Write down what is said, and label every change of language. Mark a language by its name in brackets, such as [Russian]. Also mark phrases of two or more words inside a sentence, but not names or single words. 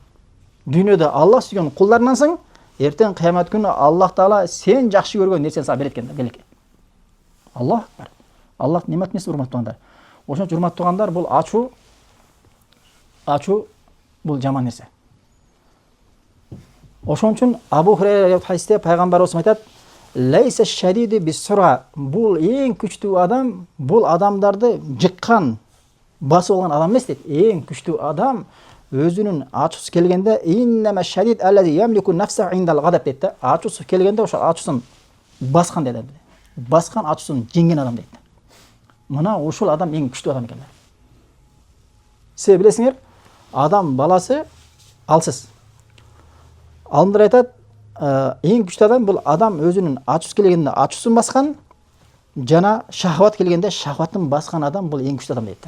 [Kyrgyz] Дүйнөдө Аллах сүйгөн кулдарынансың, эртең кыямат күнү Аллах Таала сен жакшы көргөн нерсени сага берет экен да, белек. [Arabic] الله أكبر. [Kyrgyz] Аллах немат эмес, урматтуу туугандар. Ошон үчүн урматтуу туугандар, бул ачуу бул жаман нерсе. Ошон үчүн Абу Хурайра хадисте пайгамбарыбыз айтат: [Arabic] "ليس الشديد بالصرعة", [Kyrgyz] бул эң күчтүү адам, бул адамдарды жыккан, басып алган адам эмес дейт. Эң күчтүү адам өзүнүн ачуусу келгенде [Arabic] إنما الشديد الذي يملك نفسه عند الغضب [Kyrgyz] дейт да. Ачуусу келгенде ошо ачуусун баскан дейт. Баскан, ачуусун жеңген адам дейт. Мына ушул адам эң күчтүү адам экен. Сиз билесиңер, адам баласы алсыз. Алымдар айтат, эң күчтүү адам бул адам өзүнүн ачуусу келгенде ачуусун баскан, жана шахват келгенде шахватын баскан адам бул эң күчтүү адам дейт.